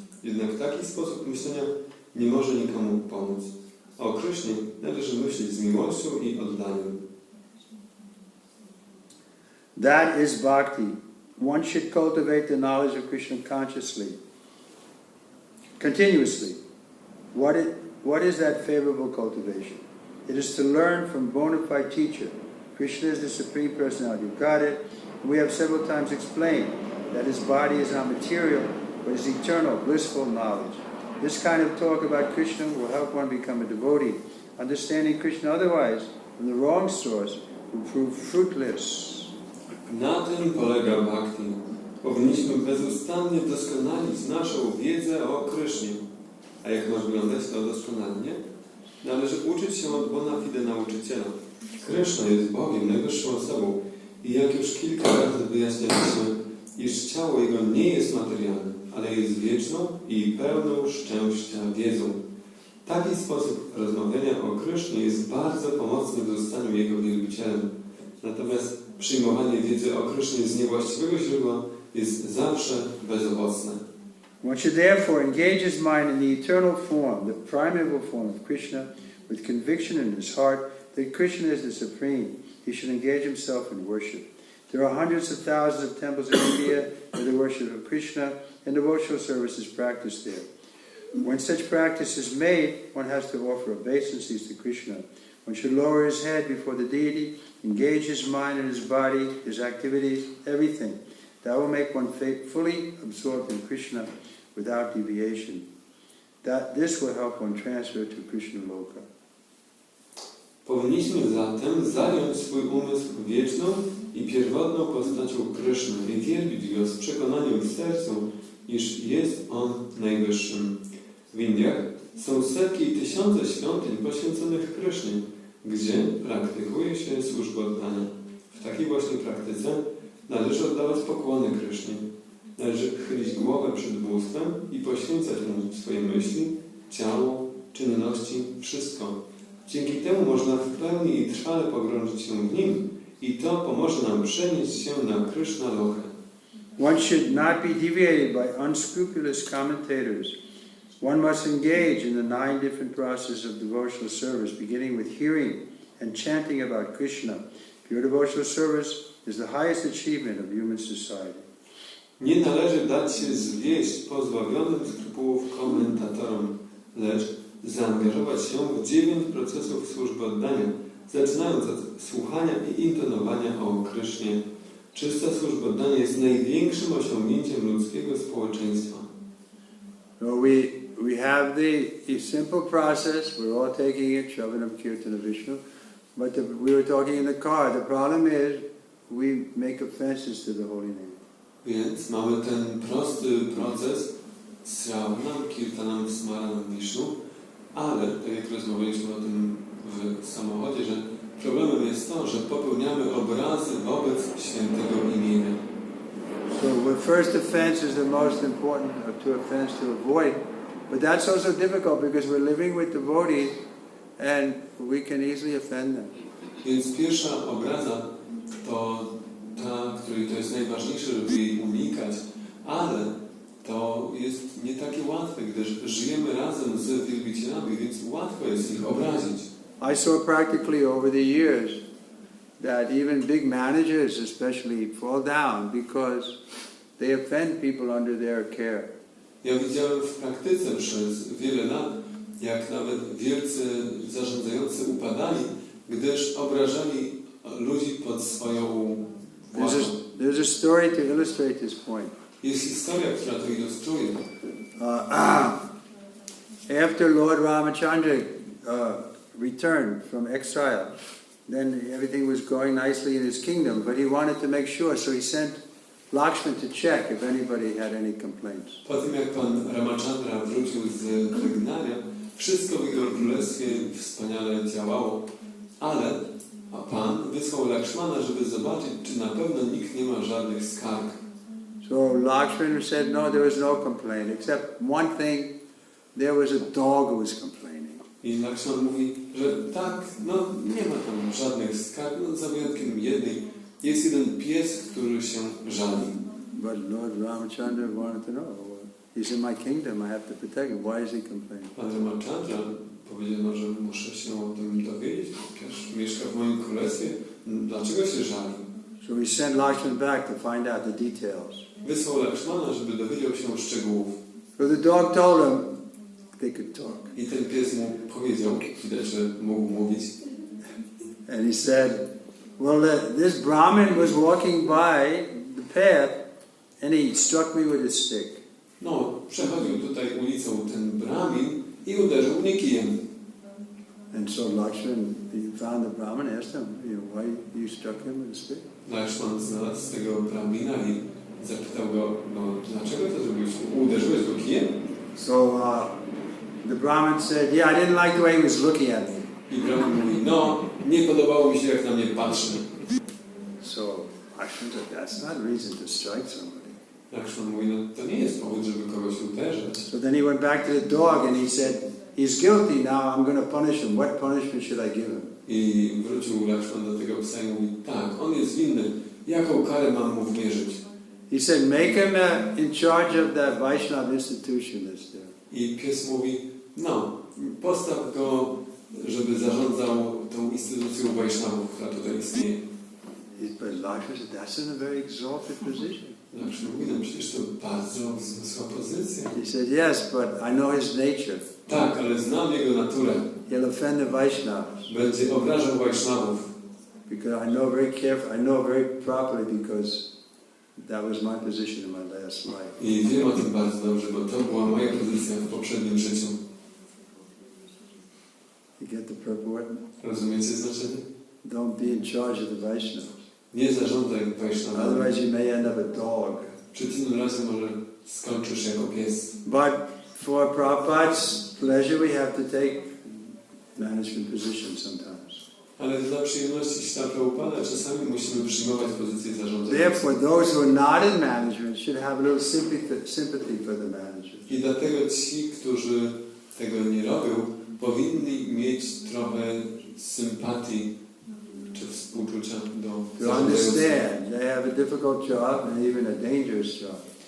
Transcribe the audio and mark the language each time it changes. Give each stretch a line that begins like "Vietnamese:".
Polish: Jednak taki sposób myślenia nie może nikomu pomóc. O Krysznie należy myśleć z miłością i oddaniem.
English: That is bhakti. One should cultivate the knowledge of Krishna consciously, continuously. What is that favorable cultivation? It is to learn from bona fide teacher. Krishna is the Supreme Personality of Godhead. We have several times explained that his body is not material, but is eternal, blissful knowledge. This kind of talk about Krishna will help one become a devotee. Understanding Krishna otherwise, from the wrong source, will prove fruitless.
Polish: Na tym polega bhakti. Powinniśmy bezustannie doskonalić naszą wiedzę o Krysznie. A jak ma wyglądać to doskonalnie? Należy uczyć się od bona fide nauczyciela. Kryszna jest Bogiem, najwyższą osobą i jak już kilka razy wyjaśnialiśmy, iż ciało Jego nie jest materialne, ale jest wieczną i pełną szczęścia wiedzą. Taki sposób rozmawiania o Krysznie jest bardzo pomocny w zostaniu Jego wielbicielem. Natomiast przyjmowanie wiedzy o Krysznie z niewłaściwego źródła jest zawsze bezowocne.
English: One should therefore engage his mind in the eternal form, the primeval form of Krishna, with conviction in his heart that Krishna is the Supreme. He should engage himself in worship. There are hundreds of thousands of temples in India where the worship of Krishna and devotional service is practiced there. When such practice is made, one has to offer obeisances to Krishna. One should lower his head before the deity, engage his mind and his body, his activities, everything. That will make one fully absorbed in Krishna without deviation. This will help one transfer to Krishna Loka.
Polish: Powinniśmy zatem zająć swój umysł wieczną i pierwotną postacią Kryszny i wielbić go z przekonaniem w sercu, iż jest on najwyższym. W Indiach są setki i tysiące świątyń poświęconych Krysznie, gdzie praktykuje się służbę oddania. W takiej właśnie praktyce należy oddawać pokłony Krysznie. Należy chylić głowę przed bóstwem i poświęcać mu swoje myśli, ciało, czynności, wszystko. Dzięki temu można w pełni i trwale pogrążyć się w nim i to pomoże nam przenieść się na Krishna Lokę.
English: One should not be deviated by unscrupulous commentators. One must engage in the 9 different processes of devotional service, beginning with hearing and chanting about Krishna. Pure devotional service is the highest achievement of human society.
Polish: Nie należy dać się zwieść pozbawionym skrupułów komentatorom, lecz zaangażować się w 9 procesów służby oddania, zaczynając od słuchania i intonowania o Krysznie. Czysta służba oddania jest największym osiągnięciem ludzkiego społeczeństwa.
English: So we have the simple process, we're all taking it, Shravanam Kirtana Vishnu, but we were talking in the car, the problem is we make offenses to the holy name.
Polish: Więc mamy ten prosty proces Sravanam Kirtanam Smaranam Vishnu, ale tak jak rozmawialiśmy o tym w samochodzie, że problemem jest to, że popełniamy obrazy wobec świętego imienia.
English: So the first offense is the most important of 2 offenses to avoid, but that's also difficult because we're living with devotees and we can easily offend them.
Polish: Więc pierwsza obraza to ta, której to jest najważniejsze, żeby jej unikać, ale to jest nie takie łatwe, gdyż żyjemy razem z wielbicielami, więc łatwo jest ich obrazić.
English: I saw practically over the years that even big managers especially fall down because they offend people under their care.
Polish: Ja widziałem w praktyce przez wiele lat, jak nawet wielcy zarządzający upadali, gdyż obrażali ludzi pod swoją władzą.
English: There's a story to illustrate this point.
Polish: Jest historia, która to ilustruje.
English: After Lord Ramachandra returned from exile, then everything was going nicely in his kingdom, but he wanted to make sure, so he sent Lakshman to check if anybody had any complaints.
Polish: Po tym jak pan Ramachandra wrócił z wygnania, wszystko w jego królestwie wspaniale działało, ale pan wysłał Lakshmana, żeby zobaczyć, czy na pewno nikt nie ma żadnych skarg.
English: So Lakshman said no, there was no complaint, except one thing, there was a dog who was complaining.
Polish: I Lakshman mówi, że tak, no nie ma tam żadnych skarg, no za wyjątkiem jednej. Jest jeden pies, który się żali.
English: But Lord Ramachandra wanted to know, he's in my kingdom, I have to protect him. Why is he complaining?
Polish: Pan Ramachandra powiedziano, że muszę się o tym dowiedzieć, ponieważ mieszka w moim królestwie. Dlaczego się żali?
English: So he sent Lakshman back to find out the details.
Polish: Wysłał Lakshmana, żeby dowiedział się szczegółów.
English: So the dog told him they could talk.
Polish: I ten pies mu powiedział, widać, że mógł mówić.
English: And he said, well, this Brahmin was walking by the path and he struck me with his stick.
Polish: No, przechodził tutaj ulicą ten Brahmin i uderzył mnie kijem.
English: And so Lakshman, he found the Brahmin, asked him, why you struck him with a stick?
Polish: Lakshman znalazł tego Brahmina i zapytał go, no dlaczego to zrobiłeś? Uderzyłeś go kijem?
English: So the Brahmin said, yeah, I didn't like the way he was looking at me.
Polish: I Brahmin mówi, no, nie podobało mi się, jak na mnie patrzy.
English: So Lakshman said, that's not a reason to strike somebody.
Polish: Lakshman mówi, no to nie jest powód, żeby kogoś uderzyć.
English: So then he went back to the dog and he said, he's guilty now, I'm going to punish him. What punishment should I give him?
Polish: I wrócił Lakshman do tego psa i mówi, tak, on jest winny. Jaką karę mam mu wymierzyć?
English: He said, make him in charge of that Vaishnava institution that's there.
Polish: I pies mówi, no, postaw go, żeby zarządzał tą instytucją waisznawów, która tutaj istnieje.
English: But Lakshman said, that's in a very exalted position.
Polish: Lakshman mówi, no przecież to bardzo wzniosła pozycja.
English: He said, yes, but I know his nature.
Polish: Tak, ale znam jego naturę.
English: He'll offend the Vaishnavas.
Polish: Będzie obrażał waisznawów.
English: Because I know very carefully, I know very properly because that was my position in my last life.
Polish: I wiem o tym bardzo dobrze, bo to była moja pozycja w poprzednim życiu.
English: You get the purport?
Polish: Rozumiecie znaczenie?
English: Don't be in charge of the Vaishnavas.
Polish: Nie zarządzaj waisznawami.
English: Otherwise you may end up a dog.
Polish: Przeciwnym razem może skończysz jako pies.
English: But for Prabhupada's pleasure we have to take management positions sometimes.
Polish: Ale dla przyjemności Śla Prabhupada czasami musimy przyjmować pozycję zarządzania.
English: Therefore those who are not in management should have a little sympathy for the manager.
Polish: I dlatego ci, którzy tego nie robią, powinni mieć trochę sympatii czy współczucia do
English: To understand they have a difficult job and even a dangerous job.